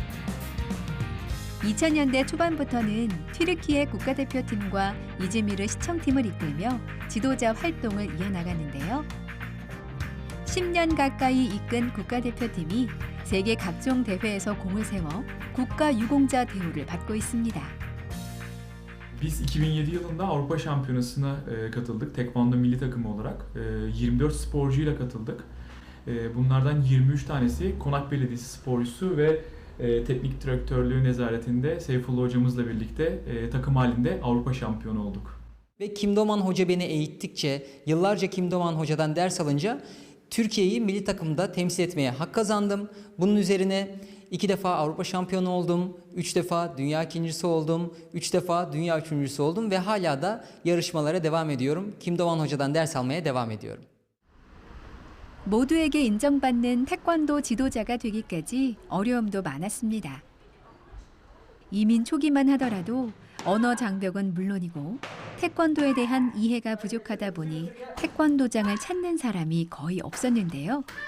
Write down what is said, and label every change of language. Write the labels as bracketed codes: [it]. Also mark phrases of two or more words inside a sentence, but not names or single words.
[ko] 2000년대 초반부터는 튀르키예 국가대표팀과 이즈미르 시청팀을 이끌며 지도자 활동을 이어나가는데요. 10년 가까이 이끈 국가대표팀이 세계 각종 대회에서 공을 세워 국가 유공자 대우를 받고 있습니다. [tr] Biz 2007 yılında Avrupa Şampiyonası'na katıldık. Tekvando milli takımı olarak 24 sporcuyla katıldık. Bunlardan 23 tanesi Konak Belediyesi sporcusu ve teknik direktörlüğü nezaretinde Seyfullah hocamızla birlikte takım halinde Avrupa şampiyonu olduk. Ve Kim Do-man Hoca beni eğittikçe, yıllarca Kim Do-man Hoca'dan ders alınca Türkiye'yi milli takımda temsil etmeye hak kazandım. Bunun üzerine 2 defa Avrupa şampiyonu oldum, 3 defa dünya ikincisi oldum, 3 defa dünya üçüncüsü oldum ve hala da yarışmalara devam ediyorum. Kim Do-man Hoca'dan ders almaya devam ediyorum. [ko] 모두에게 인정받는 태권도 지도자가 되기까지 어려움도 많았습니다. 이민 초기만 하더라도 언어 장벽은 물론이고 태권도에 대한 이해가 부족하다 보니 태권도장을 찾는 사람이 거의 없었는데요.